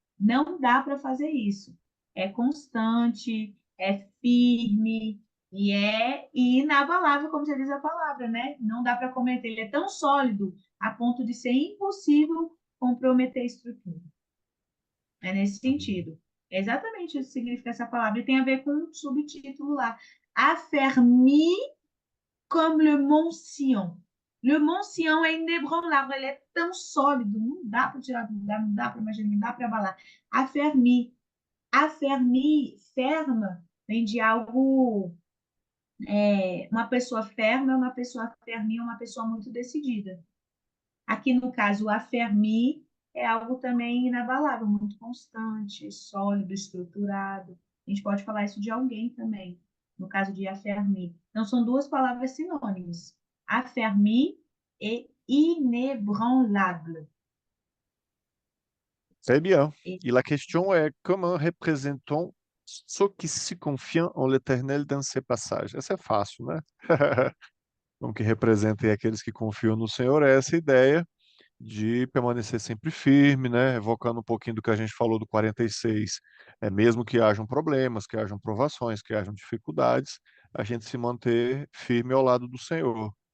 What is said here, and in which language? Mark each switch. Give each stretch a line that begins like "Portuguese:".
Portuguese: Não dá para fazer isso. É constante, é firme e é inabalável, como já diz a palavra, né? Não dá para cometer. Ele é tão sólido a ponto de ser impossível comprometer a estrutura. É nesse sentido. É exatamente isso que significa essa palavra. E tem a ver com o subtítulo lá.
French: Affermi comme le Mont Sion.
Portuguese: Le Mont Sion é inébranlável, ele é tão sólido, não dá para tirar, não dá para imaginar, não dá para abalar. Affermi, affermi, ferma, vem de algo, uma pessoa ferma, uma pessoa fermi, uma pessoa muito decidida. Aqui no caso, o affermi é algo também inabalável, muito constante, sólido, estruturado. A gente pode falar isso de alguém também, no caso de affermi. Então, são duas palavras sinônimas, affermi e inébranlable.
French: Très bien. Et Et la question est comment représentons ceux qui se confient en l'Éternel dans ces passages?
Portuguese: Essa é fácil, né? Como que representem aqueles que confiam no Senhor, é essa ideia de permanecer sempre firme, né? Evocando um pouquinho do que a gente falou do 46. É mesmo que hajam problemas, que hajam provações, que hajam dificuldades, a gente se manter firme ao lado do Senhor.